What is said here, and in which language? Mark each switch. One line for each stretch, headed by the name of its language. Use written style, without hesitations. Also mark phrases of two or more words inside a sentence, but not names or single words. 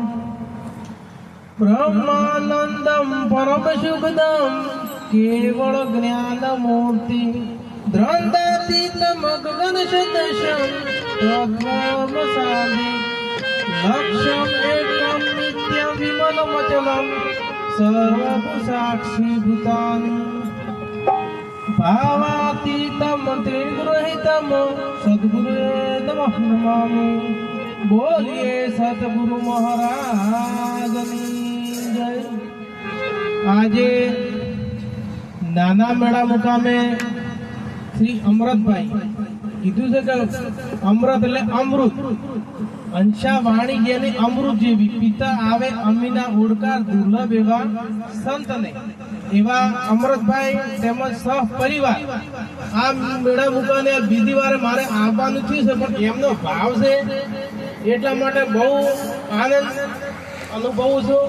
Sanskrit: ब्रह्मानंदं परमशुभदं केवल ज्ञानमूर्ति द्वन्द्वातीतमगगनसदृशं तत्त्वमसादि लक्ष्यम् एकं नित्यविमलमचलं सर्वसाक्षीभूतानि भावातीतं त्रिगुरुहितं सद्गुरुवे नमः नमामि।
Hindi: बोलिए सतगुरु महाराजनी जय।
Gujarati: આજે નાના મેળા મુકામે શ્રી અમૃતભાઈ કીધું છે કે અમૃત એટલે અમૃત, અંશા વાણી જેની અમૃત જેવી, પિતા આવે અમીના ઓળકાર દુર્લભ એવા સંતને, એવા અમૃતભાઈ તેમજ સહ પરિવાર આ મેળા મુકાને બીજી વાર મારે આવવાનું થયું છે, પણ એમનો ભાવ છે એટલા માટે બહુ આનંદ અનુભવું છું।